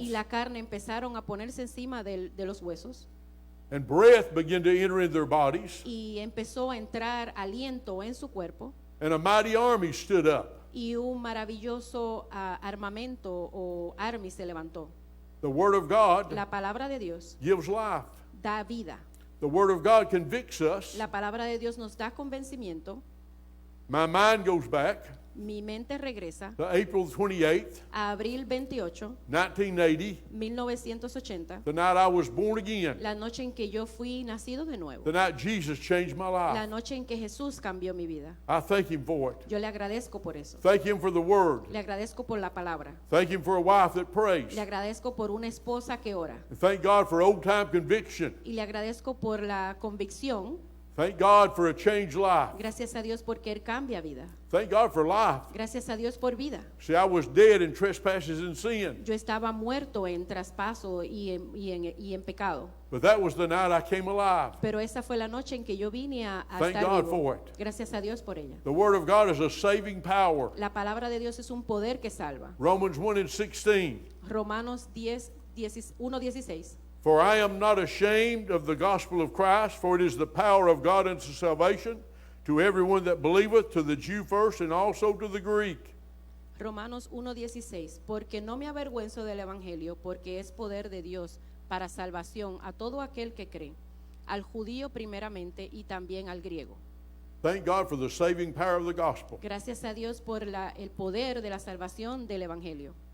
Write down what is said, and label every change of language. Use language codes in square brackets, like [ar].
[es] y la carne empezaron a ponerse encima de los huesos, [en] and breath began to enter in their bodies, [es] y empezó a entrar aliento en su cuerpo, [en] and a mighty army stood up. [es] y un maravilloso armamento o army se levantó. [en] The Word of God [es] La palabra de Dios [en] gives life. [es] da vida. [en] The Word of God convicts us. [es] La palabra de Dios nos da convencimiento. [en] My mind goes back [es] Mi mente regresa [en] to April 28th, [es] a abril 28, [en] 1980, [es] 1980, [en] the night I was born again, [es] la noche en que yo fui nacido de nuevo, [en] the night Jesus changed my [es] la [en] life. [es] noche en que Jesús cambió mi vida. [en] I thank Him for it. [es] Yo le agradezco por eso. [en] Thank Him for the Word. [es] Le agradezco por la palabra. [en] Thank Him for a wife that prays. [es] Le agradezco por una esposa que ora. [en] And thank God for old time conviction. [es] Y le agradezco por la convicción. [en] Thank God for a changed life. [es] Gracias a Dios porque Él cambia vida. [en] Thank God for life. [es] Gracias a Dios por vida. [en] See, I was dead in trespasses and sin. [es] Yo estaba muerto en traspaso y en pecado. [en] But that was the night I came alive. [es] Pero esa fue la noche en que yo vine a [en] Thank [es] estar [en] God [es] vivo. [en] for it. [es] Gracias a Dios por ella. [en] The Word of God is a saving power. [es] La palabra de Dios es un poder que salva. [en] Romans 1:16. [es] Romanos 1:16. [en] For I am not ashamed of the gospel of Christ, for it is the power of God unto salvation to everyone that believeth, to the Jew first and also to the Greek. [es] Romanos 1:16. Porque no me avergüenzo del evangelio, porque es poder de Dios para salvación a todo aquel que cree, al judío primeramente y también al griego. [en] Thank God for the saving power of the gospel. [es] Gracias a Dios por el poder de la salvación del evangelio.